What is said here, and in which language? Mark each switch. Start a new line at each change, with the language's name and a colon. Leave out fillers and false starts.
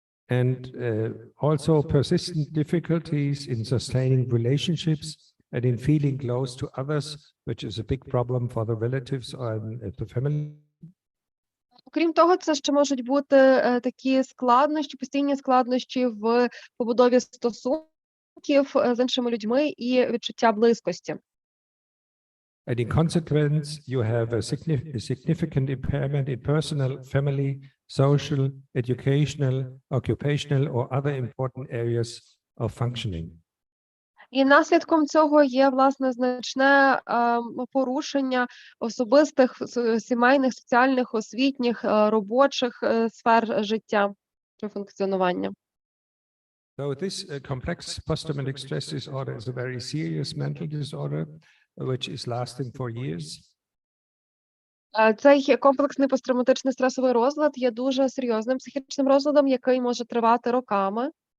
English: And also persistent difficulties in sustaining relationships and in feeling close to others, which is a big problem for the relatives or the family.
Ukrainian: Окрім того, це ще можуть бути такі складнощі, постійні складнощі в побудові стосунків з іншими людьми і відчуття близькості.
English: And in consequence, you have a significant impairment in personal, family, social, educational, occupational, or other important areas of functioning.
Ukrainian: І наслідком цього є, власне, значне порушення особистих, сімейних, соціальних, освітніх, робочих сфер життя чи функціонування.
English: So this complex post-traumatic stress disorder is a very serious mental disorder, which is lasting for years.
Ukrainian: Цей комплексний посттравматичний стресовий розлад є дуже серйозним психічним розладом, який може тривати роками.